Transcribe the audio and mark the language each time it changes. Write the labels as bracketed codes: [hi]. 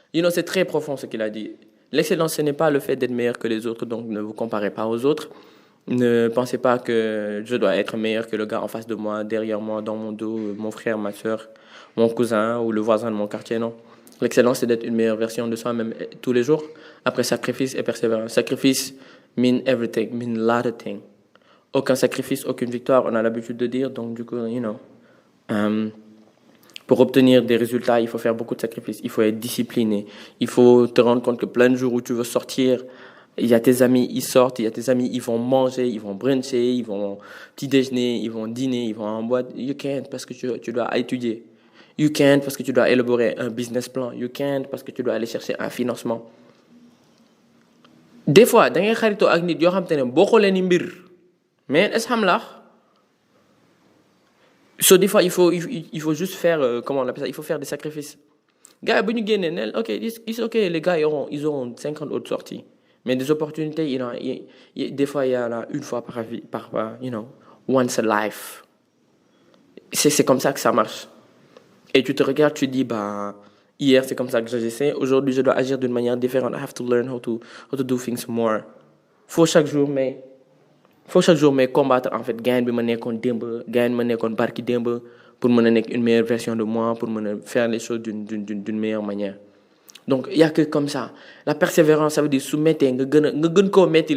[fr] C'est très profond ce qu'il a dit. L'excellence, ce n'est pas le fait d'être meilleur que les autres, donc ne vous comparez pas aux autres. Ne pensez pas que je dois être meilleur que le gars en face de moi, derrière moi, dans mon dos, mon frère, ma soeur, mon cousin ou le voisin de mon quartier, non. L'excellence, c'est d'être une meilleure version de soi-même tous les jours, après sacrifice et persévérance. [en] Sacrifice mean everything, mean a lot of things. [fr] Aucun sacrifice, aucune victoire, on a l'habitude de dire, donc du coup, pour obtenir des résultats, il faut faire beaucoup de sacrifices. Il faut être discipliné. Il faut te rendre compte que plein de jours où tu veux sortir, il y a tes amis, ils sortent. Il y a tes amis, ils vont manger, ils vont bruncher, ils vont petit déjeuner, ils vont dîner, ils vont en boîte. [en] You can't [fr] parce que tu dois étudier. You can't parce que tu dois élaborer un business plan. [en] You can't [fr] parce que tu dois aller chercher un financement. Des fois, [wo] da ngay xaritoo ak nit yoo xam te ne bokkoo leen mbir [fr] mais est-ce xam la So, des fois, il faut juste faire, comment on appelle ça, il faut faire des sacrifices. Gars, ben, ok, [en] it's ok, [fr] les gars, ils auront 50 autres sorties. Mais des opportunités, des fois, il y en a une fois par vie, [en] once a life. [fr] C'est comme ça que ça marche. Et tu te regardes, tu dis, bah, hier, c'est comme ça que j'agissais. Aujourd'hui, je dois agir d'une manière différente. [en] I have to learn how to do things more. [fr] Faut chaque jour combattre en fait [wo] gain bi ma nekkoon démb gain ma nekkoon barki démb [fr] pour mën a nekk une meilleure version de moi pour mën a faire les choses d'une meilleure manière. Donc il y a que comme ça. La persévérance, ça veut dire soumettre [wo] nga gën koo metti.